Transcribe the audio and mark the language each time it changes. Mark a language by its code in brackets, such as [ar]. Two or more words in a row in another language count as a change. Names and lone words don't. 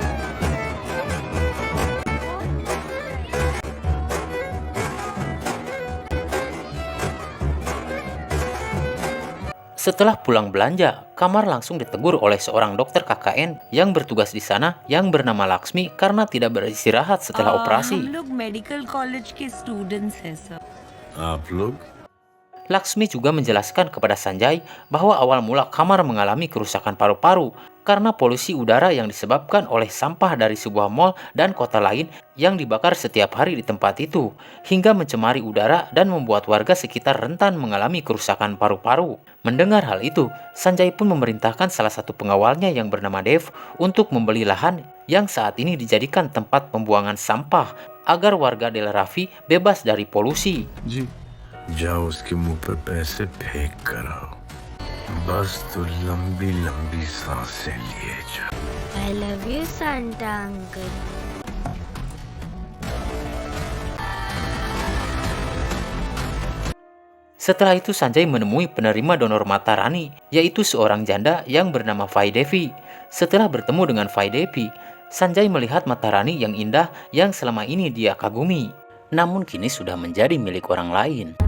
[id] Setelah pulang belanja, Kamar langsung ditegur oleh seorang dokter KKN yang bertugas di sana yang bernama Laksmi karena tidak beristirahat setelah operasi. [hi] हम लोग [en] medical college [hi] के स्टूडेंट्स हैं सर। आप लोग [id] Laksmi juga menjelaskan kepada Sanjay bahwa awal mula Kamar mengalami kerusakan paru-paru karena polusi udara yang disebabkan oleh sampah dari sebuah mal dan kota lain yang dibakar setiap hari di tempat itu, hingga mencemari udara dan membuat warga sekitar rentan mengalami kerusakan paru-paru. Mendengar hal itu, Sanjay pun memerintahkan salah satu pengawalnya yang bernama Dev untuk membeli lahan yang saat ini dijadikan tempat pembuangan sampah agar warga Del Raffi bebas dari polusi. [hi] जाओ उसके मुंह पर पैसे फेंक कर आओ, बस तो लंबी लंबी सांसें लिए जा। [en] I love you, Santa Uncle. [id] Setelah itu Sanjay menemui penerima donor mata Rani, yaitu seorang janda yang bernama Fai Devi. Setelah bertemu dengan Fai Devi, Sanjay melihat mata Rani yang indah yang selama ini dia kagumi, namun kini sudah menjadi milik orang lain.